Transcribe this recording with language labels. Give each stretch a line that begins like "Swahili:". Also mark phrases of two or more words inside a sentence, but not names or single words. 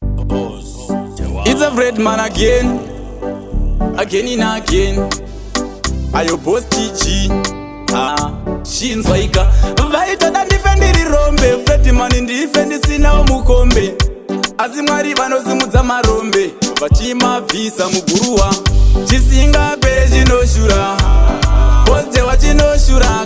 English: It's a Fred man again, again and again.
Shona: Ayo boss T G, ah, shinzwa ika. Vaitoda ndife ndiri rombe, Fred man ndife ndisinawo mukombe. Asi Mwari vanosimudza marombe, vachimabvisa muguruwa. Chisingapere chinoshura, boss tewa chinoshura.